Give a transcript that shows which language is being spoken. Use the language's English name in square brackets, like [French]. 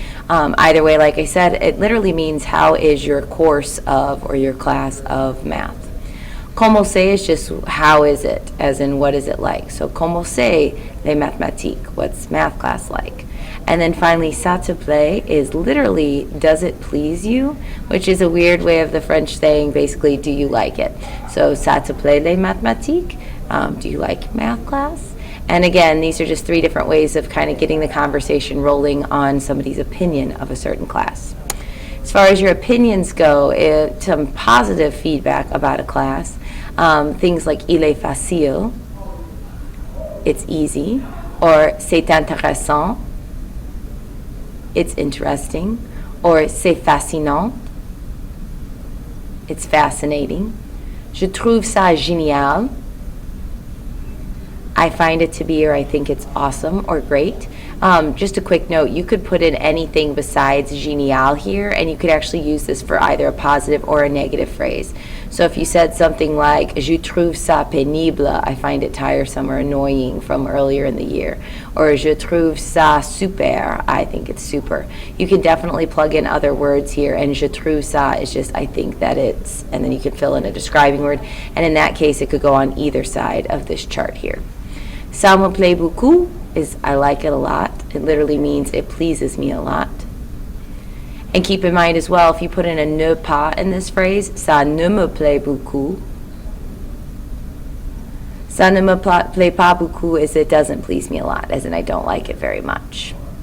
[English] Either way, like I said, it literally means how is your course of or your class of math. [French] Comment c'est [English] is just how is it, as in what is it like. So [French] comment c'est les mathématiques, [English] what's math class like. And then finally, [French] ça te plaît [English] is literally does it please you, which is a weird way of the French saying basically do you like it. So [French] ça te plaît les mathématiques, [English] do you like math class? And again, these are just 3 different ways of kind of getting the conversation rolling on somebody's opinion of a certain class. As far as your opinions go, some positive feedback about a class, things like [French] il est facile, [English] it's easy, or [French] c'est intéressant, [English] it's interesting, or [French] c'est fascinant, [English] it's fascinating, [French] je trouve ça génial, [English] I find it to be, or I think it's awesome or great. Just a quick note, you could put in anything besides génial here, and you could actually use this for either a positive or a negative phrase. So if you said something like, [French] je trouve ça pénible, [English] I find it tiresome or annoying from earlier in the year, or [French] je trouve ça super, [English] I think it's super. You can definitely plug in other words here, and [French] je trouve ça [English] is just, I think that it's, and then you can fill in a describing word, and in that case, it could go on either side of this chart here. [French] Ça me plaît beaucoup [English] is I like it a lot. It literally means it pleases me a lot. And keep in mind as well, if you put in a ne pas in this phrase, [French] ça ne me plaît beaucoup. Ça ne me plaît pas beaucoup [English] is it doesn't please me a lot, as in I don't like it very much.